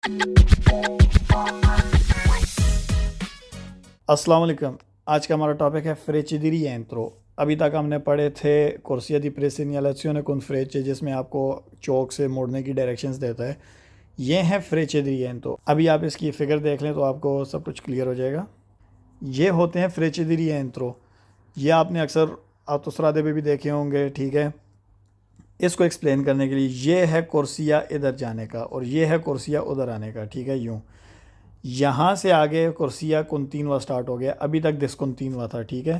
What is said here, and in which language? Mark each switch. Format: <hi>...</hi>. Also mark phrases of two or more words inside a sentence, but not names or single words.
<hi>अस्सलाम वालेकुम। आज का हमारा टॉपिक है</hi> <it>frecce di rientro.</it> <hi>अभी तक हमने पढ़े थे</hi> <it>corsia di presegnalazione con frecce,</it> <hi>जिसमें आपको चौक से मोड़ने की डायरेक्शंस देता है। ये है</hi> <it>frecce di rientro.</it> <hi>अभी आप इसकी फिगर देख लें तो आपको सब कुछ क्लियर हो जाएगा। ये होते हैं</hi> <it>frecce di rientro.</it> <hi>ये आपने अक्सर ऑटोस्ट्रादे पे भी देखे होंगे, ठीक है। इसको एक्सप्लेन करने के लिए ये है कुर्सिया इधर जाने का और ये है कुर्सिया उधर आने का, ठीक है। यूँ यहाँ से आगे</hi> <it>corsia continua</it> <hi>स्टार्ट हो गया, अभी तक डिसकंटीन्यूआ था, ठीक है।</hi>